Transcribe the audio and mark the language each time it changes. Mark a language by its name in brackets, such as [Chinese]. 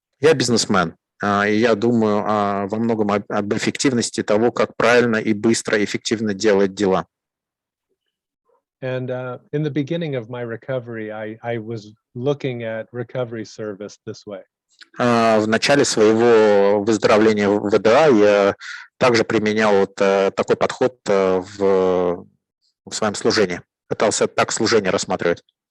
[Russian] Я бизнесмен, и я думаю во многом об эффективности того, как правильно и быстро и эффективно делать дела. [English] And in the beginning of my recovery, I was looking at recovery service this way. [Russian] В начале своего выздоровления в ВДА я также применял вот такой подход в своем служении. Пытался так служение рассматривать.